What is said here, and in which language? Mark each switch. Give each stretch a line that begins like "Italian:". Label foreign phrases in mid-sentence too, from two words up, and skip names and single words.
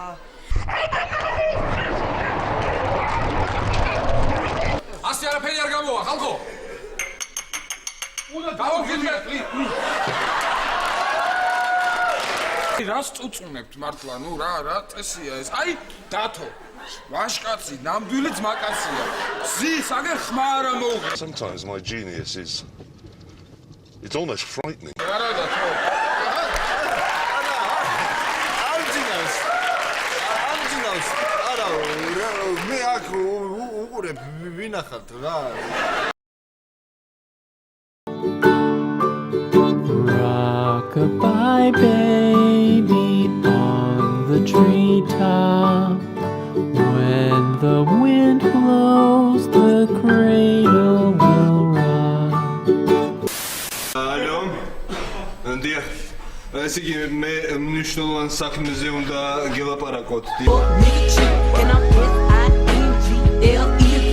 Georgian: ასე არაფერი არ გამოვა ხალხო უნდა გავაგზავნოთ რას წუწუნებთ მართლა ნუ რა წესია ეს აი დათო ვაშკაცი ნამდვილი ძმაკაცია ზის აგერ ხმა არა მოუღე
English: Sometimes my genius is it's almost frightening.
Georgian: არა დათო არა მე აქ უყურებ ვინახავთ რა
English: Rock-a-bye baby on the treetop. When the wind blows, the cradle will rock.
Georgian: Алло. Дიახ. ეს იგი მე მნიშვნელოვან საქმეზე უნდა გელაპარაკოთ.
English: Meet you in a P-I-N-G-L-E